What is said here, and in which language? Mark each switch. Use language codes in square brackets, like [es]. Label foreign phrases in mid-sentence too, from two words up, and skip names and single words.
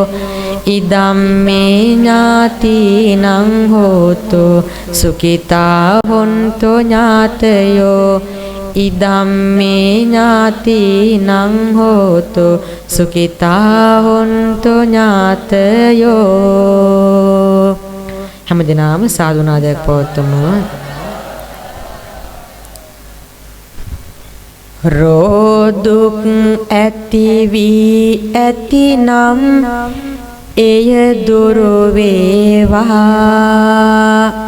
[pi] ඉදම්මේ ඥාතිනං හෝතු සුඛිතා හොන්තු ඥාතයෝ. ඉදම්මේ ඥාතිනං හෝතු සුඛිතා හොන්තු ඥාතයෝ. [si] හැමදෙනාම සාදුනාදයක් පවත්වමු. රෝදුක් ඇති වී ඇතිනම් එය දුරු වේවා.